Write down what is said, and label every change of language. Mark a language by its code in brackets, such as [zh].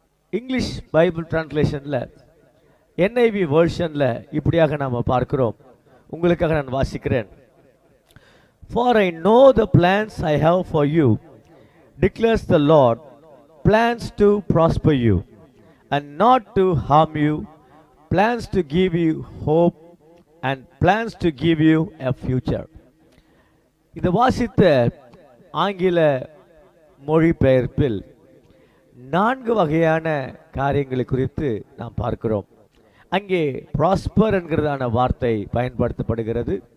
[ta] English Bible டிரான்ஸ்லேஷன்ல NIV வெர்ஷன்ல இப்படியாக நாம பார்க்கிறோம். உங்களுக்காக நான் வாசிக்கிறேன். [en] For I know the plans I have for you, declares the Lord, plans to prosper you and not to harm you, plans to give you hope and plans to give you a future. [ta] இந்த வாசித்த ஆங்கில மொழிபெயர்ப்பில் 4 வகையான காரியங்களை குறித்து நாம் பார்க்கிறோம். அங்கே ப்ராஸ்பர் என்கிறதான வார்த்தை பயன்படுத்தப்படுகிறது.